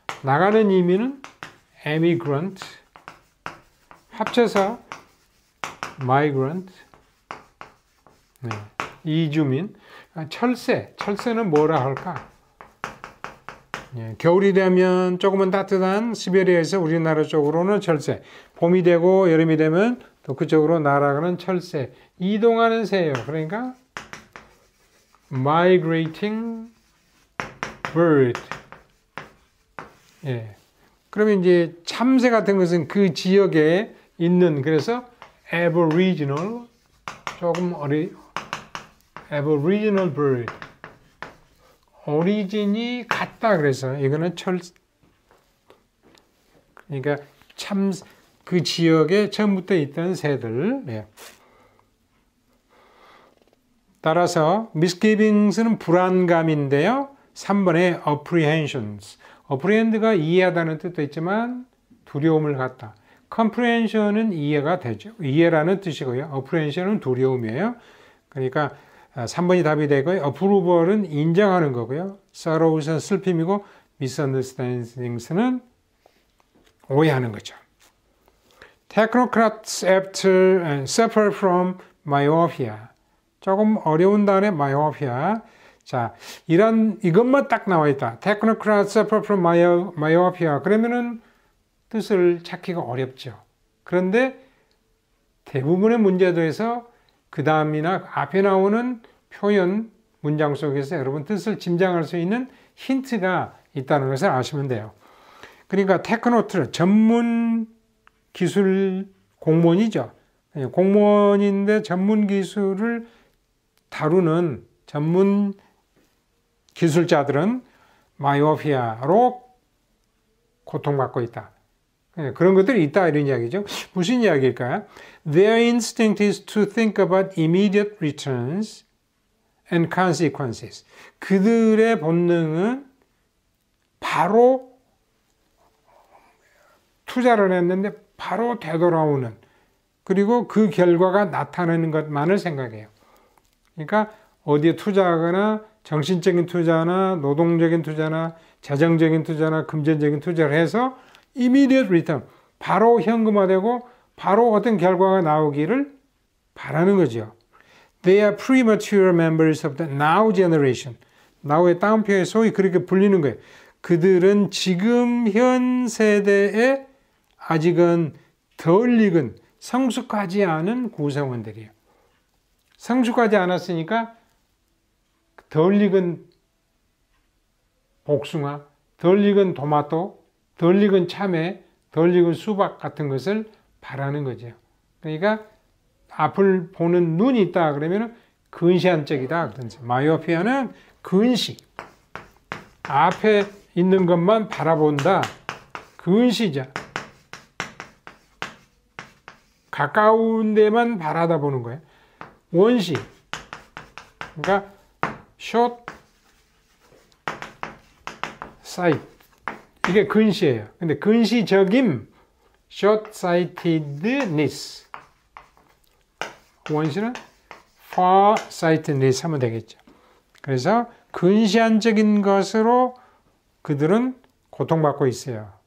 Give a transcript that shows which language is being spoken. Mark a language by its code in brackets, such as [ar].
[ko] 나가는 이민은 emigrant. 합쳐서 migrant. 네. 이주민. 철새는 뭐라 할까? 예, 겨울이 되면 조금은 따뜻한 시베리아에서 우리나라 쪽으로는 철새, 봄이 되고 여름이 되면 또 그쪽으로 날아가는 철새, 이동하는 새예요. 그러니까 [en] migrating bird. [ko] 예. 그러면 이제 참새 같은 것은 그 지역에 있는, 그래서 [en] aboriginal, aboriginal bird. [ko] 오리진이 같다. 그래서 이거는 그러니까 그 지역에 처음부터 있던 새들. 네. 따라서 misgivings는 불안감인데요. 3번에 apprehensions. apprehend가 이해하다는 뜻도 있지만 두려움을 갖다. comprehension은 이해가 되죠. 이해라는 뜻이고요. apprehension은 두려움이에요. 그러니까 3번이 답이 되고요. approval은 인정하는 거고요. sorrows는 슬픔이고 misunderstandings는 오해하는 거죠. [en] Technocrats after suffer from myopia. [ko] 조금 어려운 단어 myopia. 자, 이것만 딱 나와 있다. [en] Technocrats suffer from myopia. [ko] 그러면은 뜻을 찾기가 어렵죠. 그런데 대부분의 문제도에서 그 다음이나 앞에 나오는 표현 문장 속에서 여러분 뜻을 짐작할 수 있는 힌트가 있다는 것을 아시면 돼요. 그러니까 테크노트 전문 기술 공무원이죠. 공무원인데 전문 기술을 다루는 전문 기술자들은 마이오피아로 고통받고 있다. 그런 것들이 있다 이런 이야기죠. 무슨 이야기일까요? [en] Their instinct is to think about immediate returns and consequences. [ko] 그들의 본능은 바로 투자를 했는데 바로 되돌아오는 그리고 그 결과가 나타나는 것만을 생각해요. 그러니까 어디에 투자하거나 정신적인 투자나 노동적인 투자나 재정적인 투자나 금전적인 투자를 해서 immediate return, 바로 현금화되고 바로 어떤 결과가 나오기를 바라는 거죠. [en] They are premature members of the now generation. [ko] now의 따옴표에 소위 그렇게 불리는 거예요. 그들은 지금 현 세대에 아직은 덜 익은 성숙하지 않은 구성원들이에요. 성숙하지 않았으니까 덜 익은 복숭아, 덜 익은 토마토, 덜 익은 참외, 덜 익은 수박 같은 것을 바라는 거죠. 그러니까 앞을 보는 눈이 있다 그러면 근시안적이다 그러죠. 마이오피아는 근시, 앞에 있는 것만 바라본다. 근시자. 가까운 데만 바라다보는 거예요. 원시. 그러니까 [en] short sight. [ko] 이게 근시예요. 근데 근시적임, short-sightedness. 원시는 far-sightedness 하면 되겠죠. 그래서 근시안적인 것으로 그들은 고통받고 있어요.